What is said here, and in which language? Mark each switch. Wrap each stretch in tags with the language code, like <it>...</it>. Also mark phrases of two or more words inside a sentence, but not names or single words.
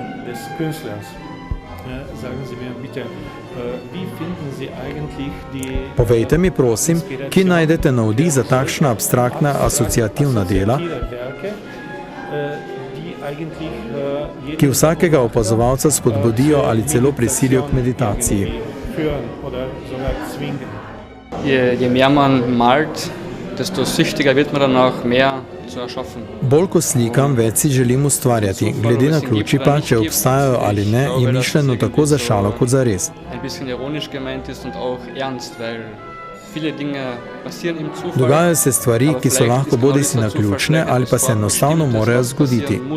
<sl>Povejte mi, prosim, kje najdete navdih za takšna abstraktna asociativna dela, ki vsakega opazovalca spodbudijo ali celo prisilijo k meditaciji.</sl> <de>Je mehr man malt, desto süchtiger wird man dann auch mehr zu erschaffen.</de> <sl>Bolj ko slikam, več si želim ustvarjati. Glede na ključi pa, če obstajajo ali ne, je mišljeno tako za šalo kot za res. Dogajajo se stvari, ki so lahko bodisi naključne ali pa se enostavno morajo zgoditi.</sl>